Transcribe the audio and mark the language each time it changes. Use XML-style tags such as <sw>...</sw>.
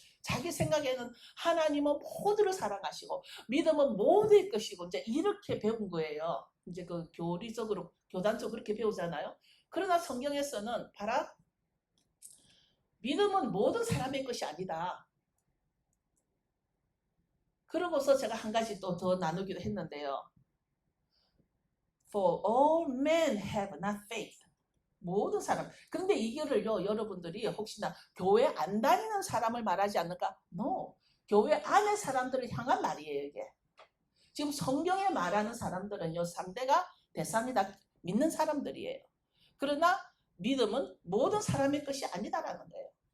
<ko>자기 생각에는 하나님은 모두를 사랑하시고 믿음은 모두의 것이고 이제 이렇게 배운 거예요. 이제 그 교리적으로 교단적으로 그렇게 배우잖아요. 그러나 성경에서는 봐라. 믿음은 모든 사람의 것이 아니다. 그러고서 제가 한 가지 또 더 나누기도 했는데요.</ko> <en>For all men have not faith.</en> <ko>모든 사람. 그런데 이거를요, 여러분들이 혹시나 교회 안 다니는 사람을 말하지 않을까?</ko> <en>No.</en> <ko>교회 안의 사람들을 향한 말이에요, 이게. 지금 성경에 말하는 사람들은요, 상대가 대상이 다 믿는 사람들이에요. 그러나 믿음은 모든 사람의 것이 아니다라는 거예요.</ko>